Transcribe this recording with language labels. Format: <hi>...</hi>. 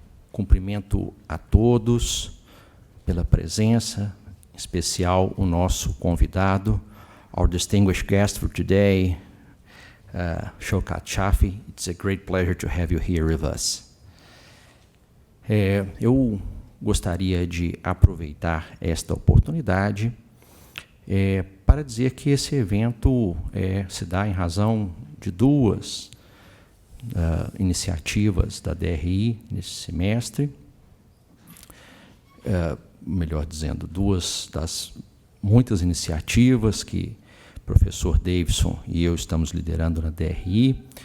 <pt>Cumprimento a todos pela presença, em especial o nosso convidado,</pt> <en>our distinguished guest for today,</en> <pt>Showkat Shafi.</pt> <en>It's a great pleasure to have you here with us.</en> <pt>Eu gostaria de aproveitar esta oportunidade para dizer que esse evento se dá em razão de duas iniciativas da DRI nesse semestre, melhor dizendo, duas das muitas iniciativas que o professor Davidson e eu estamos liderando na DRI.</pt>